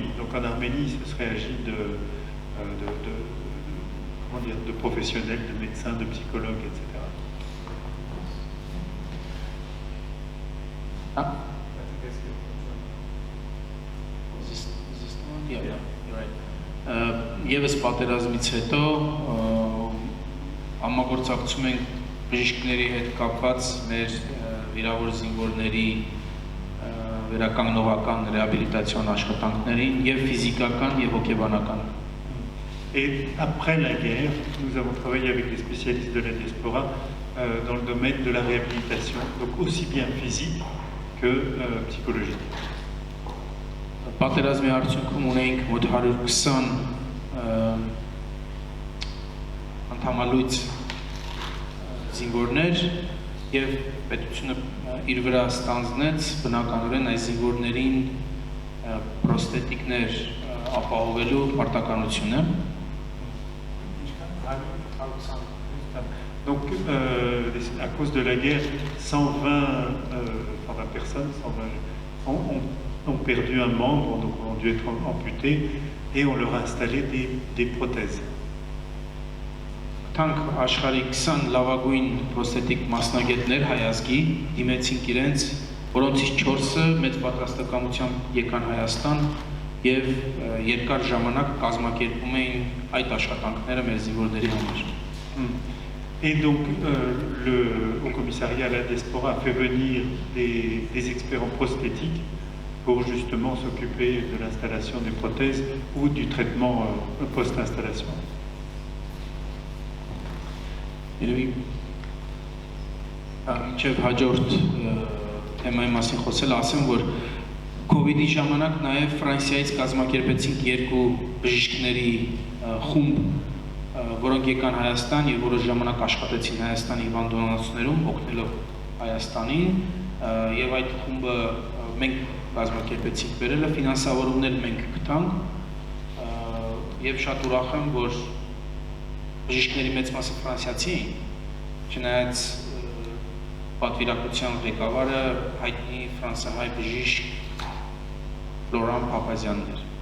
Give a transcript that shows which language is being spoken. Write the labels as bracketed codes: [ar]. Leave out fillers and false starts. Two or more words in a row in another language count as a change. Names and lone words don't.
[fr] Donc en Arménie, il se serait agi de professionnels, de médecins, de psychologues, etc. Ah? [en] Yeah, you're right. [hy] Եվս պատերազմից հետո համագործակցում ենք բժիշկների հետ կապված մեր վիրավոր զինվորների վերականգնողական ռեաբիլիտացիոն աշխատանքներին եւ ֆիզիկական եւ հոգեբանական։ [fr] Et après la guerre, nous avons travaillé avec des spécialistes de la diaspora dans le domaine de la réhabilitation, donc aussi bien physique que psychologique. [hy] Պատերազմի արդյունքում ունենք մոտ 120 անդամալույց զինվորներ եւ պետությունը իր վրա ստանձնեց բնականորեն այս զինվորներին պրոստետիկներ ապահովելու պարտականությունը։ [fr] Donc, à cause de la guerre, 120 personnes ont perdu un membre, donc ont dû être amputés, et on leur a installé des prothèses. [hy] Tank աշխարհի 20 լավագույն պրոստետիկ մասնագետներ հայազգի դիմեցին իրենց, որոնցից 4-ը մեծ պատրաստակամությամբ եկան Հայաստան եւ երկար ժամանակ կազմակերպում էին այդ աշխատանքները մեր զինվորների համար։ [fr] Et donc, au commissariat à la diaspora a fait venir des experts en prosthétique pour justement s'occuper de l'installation des prothèses ou du traitement post-installation. [hy] Մինչև հաջորդ թեմայի մասին խոսել, ասեմ, որ COVID-ի ժամանակ նաև Ֆրանսիայից կազմակերպեցինք 2 բժիշկների խումբ, որոնք եկան Հայաստան եւ որոշ ժամանակ աշխատեցին Հայաստանի հիվանդանոցներում, օգնելով Հայաստանին, եւ այդ խումբը մենք կազմակերպեցինք բերելը, ֆինանսավորումներ մենք գտանք, եւ շատ ուրախ եմ, որ բժիշկների մեծ մասը ֆրանսիացի էին, չնայած պատվիրակության ղեկավարը հայտնի ֆրանսահայ բժիշկ Լորան Փափազյանն էր։